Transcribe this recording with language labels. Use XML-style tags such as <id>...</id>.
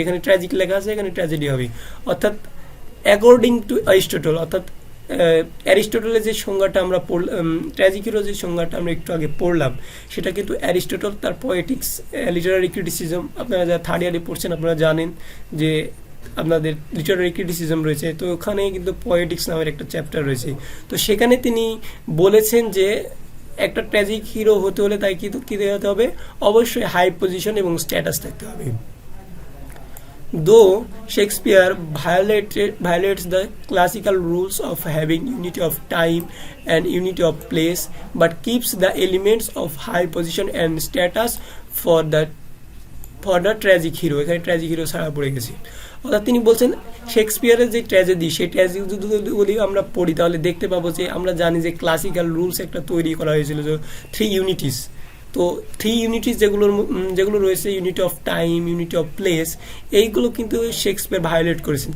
<bn>এখানে ট্র্যাজিক লেখা আছে, এখানে ট্র্যাজেডি হবে। অর্থাৎ অ্যাকর্ডিং টু অ্যারিস্টটল, অর্থাৎ অ্যারিস্টটলের যে সংজ্ঞাটা আমরা পড়লাম, ট্র্যাজিক হিরো যে সংজ্ঞাটা আমরা একটু আগে পড়লাম, সেটা কিন্তু অ্যারিস্টটল তার পোয়েটিক্স, লিটারারি ক্রিটিসিজম, আপনারা যারা থার্ড ইয়ারে পড়ছেন আপনারা জানেন যে আপনাদের লিটারারি ক্রিটিসিজম রয়েছে, তো ওখানে কিন্তু পোয়েটিক্স নামের একটা চ্যাপ্টার রয়েছে। তো সেখানে তিনি বলেছেন যে একটা ট্র্যাজিক হিরো হতে হলে তাই কি হতে হবে, অবশ্যই হাই পজিশন এবং স্ট্যাটাস থাকতে হবে।</bn> <en>Though Shakespeare violates the classical rules of having unity of time and unity of place, but keeps the elements of high position and status for the tragic hero.</en> <bn>এখানে ট্র্যাজিক হিরো ছাড়া পড়ে গেছে। অর্থাৎ তিনি বলছেন শেক্সপিয়ারের যে ট্র্যাজেডি, সেই ট্র্যাজেডি আমরা পড়ি তাহলে দেখতে পাবো যে আমরা জানি যে ক্লাসিক্যাল রুলস একটা তৈরি করা হয়েছিল, যে 3 ইউনিটিস। তো 3 ইউনিটিস যেগুলো রয়েছে, unity of time, unity of place, এইগুলো কিন্তু শেক্সপিয়ার ভায়োলেট করেছেন।</bn>